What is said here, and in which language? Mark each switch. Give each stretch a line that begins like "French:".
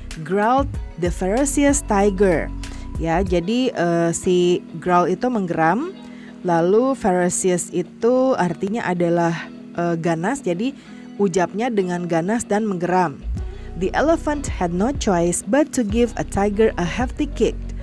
English: Growled the ferocious tiger.
Indonesian: Ya, jadi si growl itu menggeram. Lalu ferocious itu artinya adalah ganas. Jadi ucapnya dengan ganas dan menggeram.
English: The elephant had no choice but to give a tiger a hefty kick.